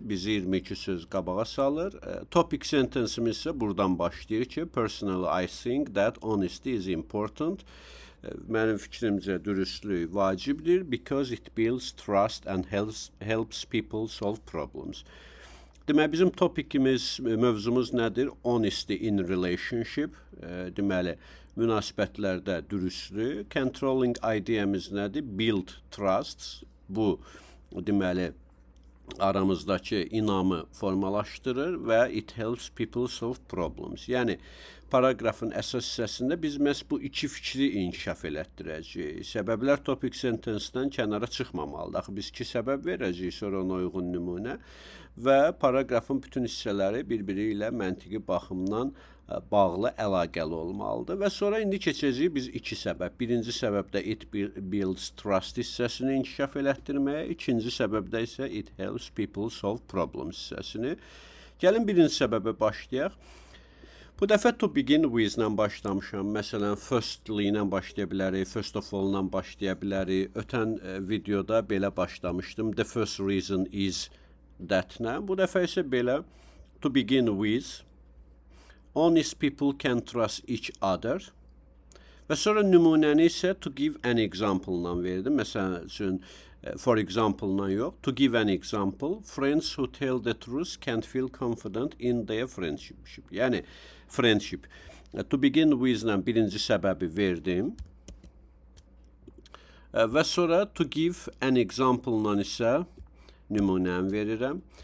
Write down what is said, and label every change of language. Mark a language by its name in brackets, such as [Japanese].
[Azerbaijani] Bizi 22 söz qabağa salır. Topic sentence-imiz isə buradan başlayır ki, [English] personally I think that honesty is important. [Azerbaijani] Mənim fikrimcə dürüstlük vacibdir [English] because it builds trust and helps people solve problems. [Azerbaijani] Deməli, bizim topikimiz, mövzumuz nədir? [English] Honesty in relationship. [Azerbaijani] Deməli, münasibətlərdə dürüstlük. Controlling ideyamiz nədir? [English] Build trust. [Azerbaijani] Bu, deməli, aramızdakı inamı formalaşdırır və [English] it helps people solve problems. [Azerbaijani] Yəni, paragrafın əsas hissəsində biz məhz bu iki fikri inkişaf elətdirəcəyik. Səbəblər topic sentence-dən kənara çıxmamalıdır. Axı biz iki səbəb verəcəyik, sonra ona uyğun nümunə və paragrafın bütün hissələri bir-biri ilə məntiqi baxımdan bağlı, əlaqəli olmalıdır. Və sonra indi keçəcəyik biz iki səbəb. Birinci səbəbdə [English] it builds trust [Azerbaijani] hissəsini inkişaf elətdirməyə, ikinci səbəbdə isə [English] it helps people solve problems [Azerbaijani] hissəsini. Gəlin birinci səbəbə başlayaq. Bu dəfə [English] to begin with- [Azerbaijani] lə başlamışam. Məsələn, firstly ilə başlaya bilərik, [English] first of all- [Azerbaijani] la başlaya bilərik. Ötən videoda belə başlamışdım. [English] The first reason is that-lə. [Azerbaijani] Bu dəfə isə belə [English] to begin with. Honest people can trust each other. [Azerbaijani] Və sonra nümunəni isə [English] to give an example- [Azerbaijani] la verdim. Məsələn üçün, for example-la yox. [English] To give an example, friends who tell the truth can feel confident in their friendship. [Azerbaijani] Yəni, friendship. [English] To begin with- [Azerbaijani] lə birinci səbəbi verdim. Və sonra [English] to give an example- [Azerbaijani] la isə nümunəni verirəm.